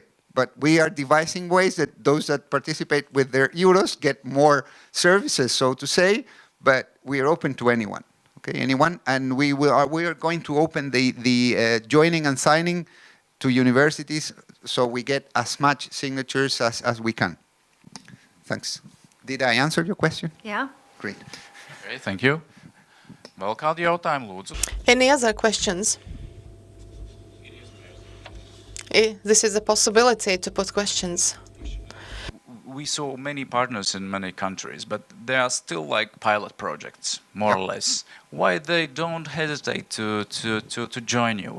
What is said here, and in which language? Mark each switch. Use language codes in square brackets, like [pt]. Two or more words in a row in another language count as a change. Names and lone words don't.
[en] But we are devising ways that those that participate with their euros get more services, so to say, but we are open to anyone. Okay, anyone, and we are going to open the joining and signing to universities, so we get as much signatures as we can. Thanks. Did I answer your question? Yeah. Great. Okay, thank you. [lv] Vēl kādi jautājumi, lūdzu? [en] Any other questions? This is a possibility to put questions. We saw many partners in many countries, but they are still like pilot projects, more or less. Why they don't hesitate to join you?